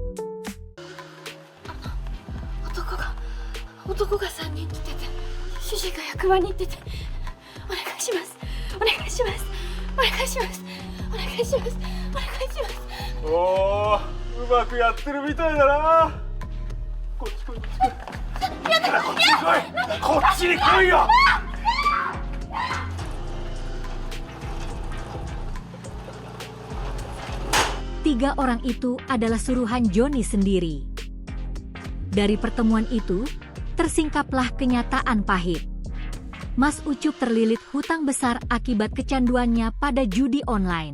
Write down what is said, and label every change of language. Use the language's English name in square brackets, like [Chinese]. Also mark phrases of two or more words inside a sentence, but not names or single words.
[Japanese] 男が3人来てて、主人が役場に行ってて、お願いします、お願いします、お願いします、お願いします、お願いします。おー、うまくやってるみたいだな。こっち来い。こっちに来いよ。 [Indonesian] Tiga orang itu adalah suruhan Joni sendiri. Dari pertemuan itu, tersingkaplah kenyataan pahit. Mas Ucup terlilit hutang besar akibat kecanduannya pada judi online.